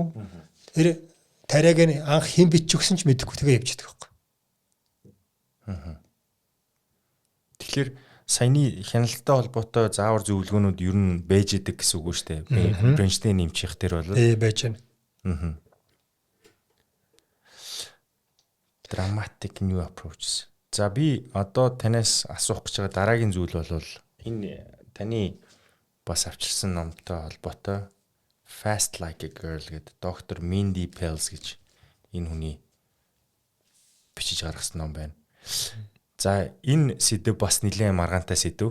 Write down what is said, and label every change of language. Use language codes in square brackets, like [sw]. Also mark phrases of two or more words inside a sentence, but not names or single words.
[mn] Тэр тариаг нь анх хэн биччихсэн ч мэдэхгүй тэгээ явж байгаа байхгүй. Тэгэхээр саяны хяналттай холбоотой заавар зөвлөгөөнүүд ер нь байж идэг гэсэн үг шүү дээ. Брейнштейн нэмчих тэр бол байж байна. [en] Dramatic new approaches. [mn] За би одоо танаас асуух гэж байгаа дараагийн зүйл бол энэ таны бас авчирсан номтой холбоотой Fast Like a Girl гэдэг доктор Mindy Pelz гэж энэ хүний бичиж гаргасан ном байна. За энэ сэдв бас нэлээд маргаантай сэдв.